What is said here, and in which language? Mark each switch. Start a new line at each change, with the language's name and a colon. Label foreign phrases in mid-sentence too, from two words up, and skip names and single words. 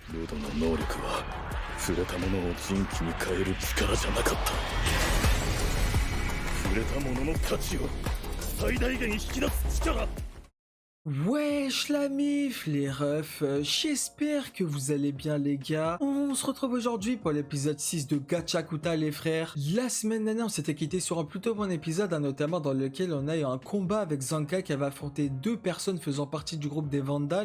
Japanese: ウドの能力は触れたものを人気に変える力じゃなかった。触れたものの価値を最大限引き出す力。
French: Wesh la mif, les refs, j'espère que vous allez bien les gars. On se retrouve aujourd'hui pour l'épisode 6 de Gachakuta les frères. La semaine dernière on s'était quitté sur un plutôt bon épisode, notamment dans lequel on a eu un combat avec Zanka qui avait affronté deux personnes faisant partie du groupe des Vandals.